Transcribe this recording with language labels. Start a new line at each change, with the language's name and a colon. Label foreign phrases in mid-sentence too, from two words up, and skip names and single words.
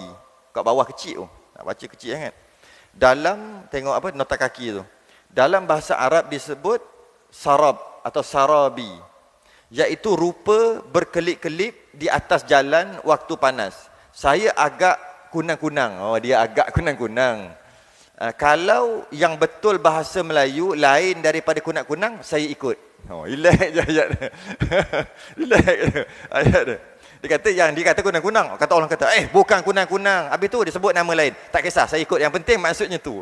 Malay: Kat bawah kecil tu. Nak baca kecil sangat. Dalam, tengok apa, nota kaki tu. Dalam bahasa Arab disebut sarab atau sarabi. Iaitu rupa berkelip-kelip di atas jalan waktu panas. Saya agak kunang-kunang. Oh, dia agak kunang-kunang. Kalau yang betul bahasa Melayu lain daripada kunang-kunang, saya ikut. Oh, relax je ayat dia. Relax je ayat dia. Dia kata yang dia kata kunang-kunang. Kata orang kata, bukan kunang-kunang. Habis tu dia sebut nama lain. Tak kisah, saya ikut. Yang penting maksudnya tu.